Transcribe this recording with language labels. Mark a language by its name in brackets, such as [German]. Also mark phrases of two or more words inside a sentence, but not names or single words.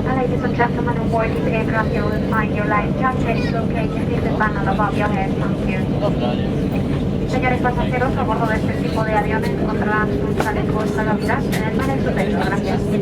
[English] Ladies and gentlemen on board this aircraft, you will find your life jacket located in the panel above your head. Thank you. [Polish] Dobra, nie. [Spanish] Señores pasajeros, a bordo de este tipo de aviones encontrarán sus chalecos salvavidas en el panel superior. Gracias.